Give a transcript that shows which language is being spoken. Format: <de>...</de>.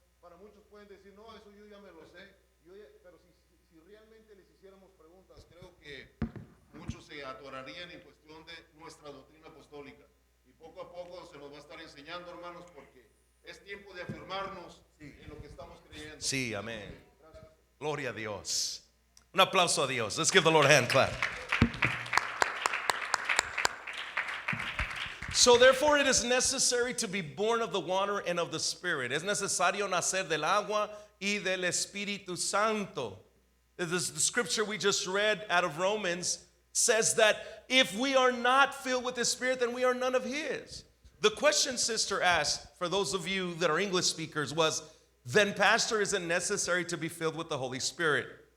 <es>Para muchos pueden decir, no, eso yo ya me lo sé. Pero si realmente les hiciéramos preguntas, creo que muchos se atorarían en cuestión de nuestra doctrina apostólica. Y poco a poco se nos va a estar enseñando, hermanos, porque es tiempo de afirmarnos en lo que estamos creyendo. Sí, amén. Gloria a Dios. Un aplauso a Dios.</es> <en>Let's give the Lord a hand clap. So therefore it is necessary to be born of the water and of the Spirit.</en> <es>Es necesario nacer del agua y del Espíritu Santo.</es> <en>The scripture we just read out of Romans says that if we are not filled with the Spirit, then we are none of His. The question sister asked, for those of you that are English speakers, was, then pastor, is it necessary to be filled with the Holy Spirit?</en>